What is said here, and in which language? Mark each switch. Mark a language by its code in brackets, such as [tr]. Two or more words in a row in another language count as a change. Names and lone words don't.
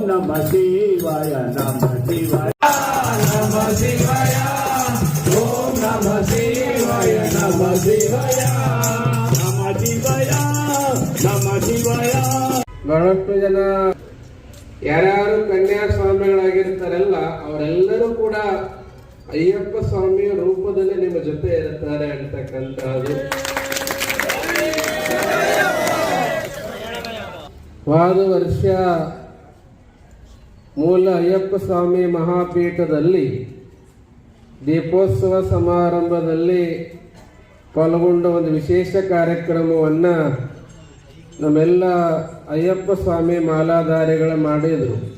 [sa] नम शिवाय नम शिवाय नम शिवाय ओम नम शिवाय नम शिवाय नम शिवाय नम शिवाय [kn] ಬಹಳಷ್ಟು ಜನ ಯಾರ್ಯಾರು ಕನ್ಯಾ ಸ್ವಾಮಿಗಳಾಗಿರ್ತಾರಲ್ಲ ಅವರೆಲ್ಲರೂ ಕೂಡ ಅಯ್ಯಪ್ಪ ಸ್ವಾಮಿಯ ರೂಪದಲ್ಲಿ ನಿಮ್ಮ ಜೊತೆ ಇರ್ತಾರೆ ಅಂತಕ್ಕಂಥದ್ದು. ಹೋದ ವರ್ಷ ಮೂಲ ಅಯ್ಯಪ್ಪ ಸ್ವಾಮಿ ಮಹಾಪೀಠದಲ್ಲಿ ದೀಪೋತ್ಸವ ಸಮಾರಂಭದಲ್ಲಿ ಪಾಲ್ಗೊಂಡ ಒಂದು ವಿಶೇಷ ಕಾರ್ಯಕ್ರಮವನ್ನು ನಮ್ಮೆಲ್ಲ ಅಯ್ಯಪ್ಪ ಸ್ವಾಮಿ ಮಾಲಾಧಾರಿಗಳು ಮಾಡಿದರು.